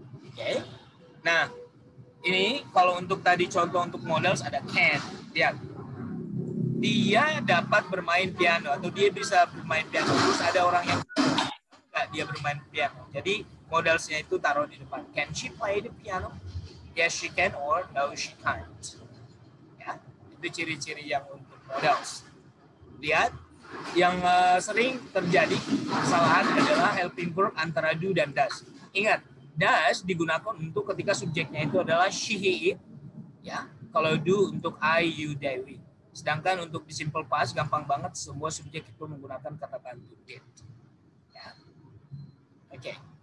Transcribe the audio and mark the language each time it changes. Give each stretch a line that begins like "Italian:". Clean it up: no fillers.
Indonesian: Oke. Nah, ini kalau untuk tadi contoh untuk modals ada can. Lihat. dia dapat bermain piano atau dia bisa bermain piano. Terus ada orang yang enggak dia bermain piano. Jadi modalsnya itu taruh di depan.
English: Can she play the piano? Yes, she can, or no, she can't.
Indonesian: Ya, itu ciri-ciri yang untuk modals. Lihat, yang sering terjadi kesalahan adalah helping verb antara do dan does. Ingat, does digunakan untuk ketika subjeknya itu adalah she, he, it. Ya, kalau do untuk I, you, they, we. Sedangkan untuk di simple past gampang banget semua subjek itu menggunakan kata bantu did. Ya. Oke.